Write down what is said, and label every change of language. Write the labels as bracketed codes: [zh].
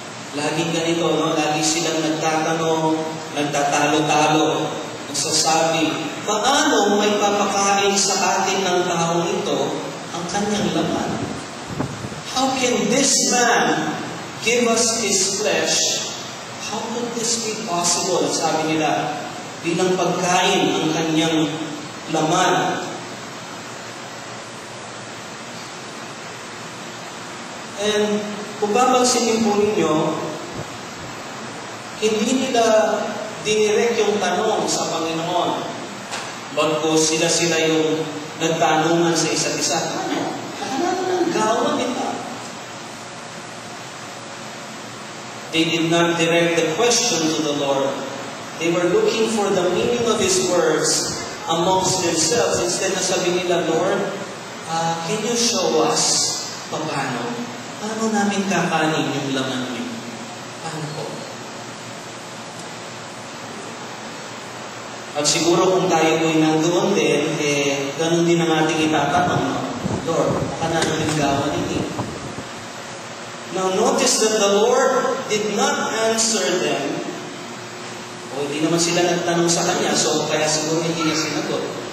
[tl] Laging ganito, no? Lagi silang nagtatanong, nagtatalo-talo, nagsasabi, paano may papakain sa atin ng taong ito ang kanyang laman? [en] How can this man give us his flesh? How could this be possible? [tl] Sabi nila, bilang pagkain ang kanyang laman. And kung babagsinin po ninyo, hindi nila dinirect yung tanong sa Panginoon. Bagkus sila yung nagtanungan sa isa't isa. Ano ng gawa nila? [en] They did not direct the question to the Lord. They were looking for the meaning of His words amongst themselves. Instead [tl] na sabi nila, [en] Lord, can you show us paano? [tl] Paano namin kakanin yung laman niyo? Paano po? At siguro kung tayo po'y nandoon din, ganun din ang ating itatanong, Lord, baka namin gawa ninyo. [en] Now notice that the Lord did not answer them. [tl] O hindi naman sila nagtanong sa Kanya, so kaya siguro hindi niya sinagot.